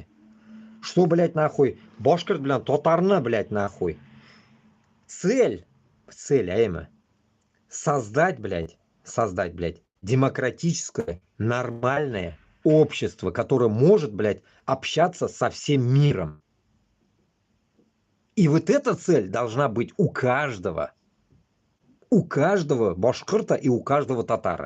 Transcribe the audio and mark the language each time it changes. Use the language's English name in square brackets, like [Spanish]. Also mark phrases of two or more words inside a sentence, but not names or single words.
[Russian] Что, блядь, нахуй, Башкорт, блядь, татарны, блядь, нахуй. Цель, а именно, создать, блядь, демократическое, нормальное общество, которое может, блядь, общаться со всем миром. И вот эта цель должна быть у каждого башкирта и у каждого татара.